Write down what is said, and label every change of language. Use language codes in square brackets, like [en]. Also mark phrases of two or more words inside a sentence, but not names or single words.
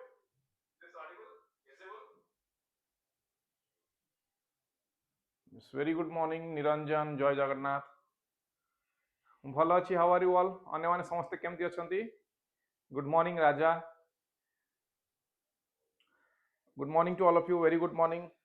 [en] Is this audible, visible? It's very good morning, Niranjan, Joy Jagannath. [or] ଭଲ ଅଛି, [en] how are you all? [or] ଅନ୍ୟମାନେ ସମସ୍ତେ କେମିତି ଅଛନ୍ତି? [en] Good morning, Raja. Good morning to all of you. Very good morning.